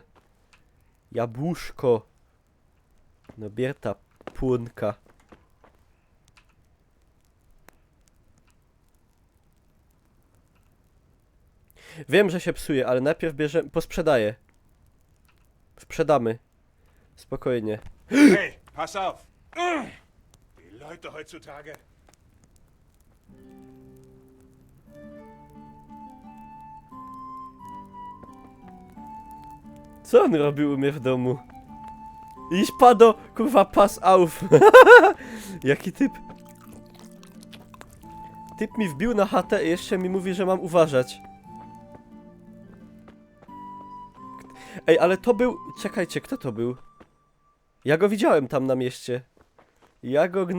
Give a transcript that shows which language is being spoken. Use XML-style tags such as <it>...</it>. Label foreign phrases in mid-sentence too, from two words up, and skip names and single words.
<pl>Jabłuszko. No bierta płonka. Wiem, że się psuje, ale najpierw bierzemy... Posprzedaję. Sprzedamy. Spokojnie.</pl> <de>Hey, pass auf! Die Leute heutzutage...</de> <pl>Co on robił u mnie w domu? Iść pado, kurwa,</pl> <de>pass auf.</de> <pl>Jaki typ? Typ mi wbił na chatę i jeszcze mi mówi, że mam uważać. Ej, ale to był... Czekajcie, kto to był? Ja go widziałem tam na mieście.</pl>